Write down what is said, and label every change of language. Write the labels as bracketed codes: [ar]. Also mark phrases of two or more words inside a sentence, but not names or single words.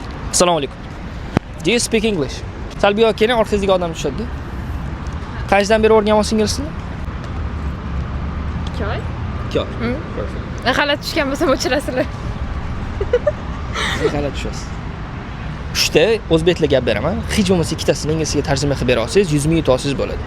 [uz] Assalomu alaykum. [en] Do you speak English? [uz] Salbiy olib keling, orqangizga odam tushadi. Qayerdan beri o'rganyapsiz inglizni? 2 oy. 2 oy. Perfect. G'alati tushgan bo'lsam o'chirasizlar. G'alati tushasiz. 3 ta o'zbek tilida gap beraman. Hech bo'lmasa ikkitasini inglizga tarjima qilib bera olsangiz 100 ming yutasiz bo'ladi.